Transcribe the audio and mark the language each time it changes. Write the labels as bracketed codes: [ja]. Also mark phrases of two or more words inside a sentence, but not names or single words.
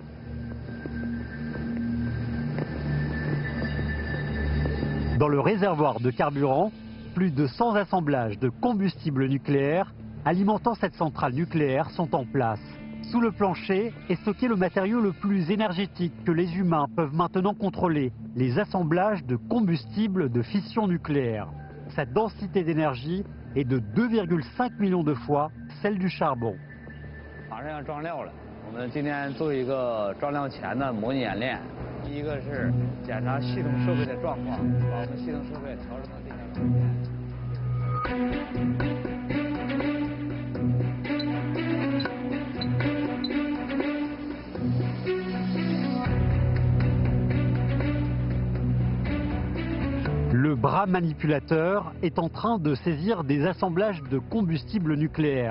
[fr] Dans le réservoir de carburant, plus de 100 assemblages de combustible nucléaire alimentant cette centrale nucléaire sont en place. Sous le plancher est stocké le matériau le plus énergétique que les humains peuvent maintenant contrôler, les assemblages de combustible de fission nucléaire. Sa densité d'énergie est de 2,5 millions de fois celle du charbon. [zh] 我们今天做一个装料前的模拟演练，第一个是检查系统设备的状况，把我们系统设备调整到这条状态。 [fr] Le bras manipulateur est en train de saisir des assemblages de combustible nucléaire.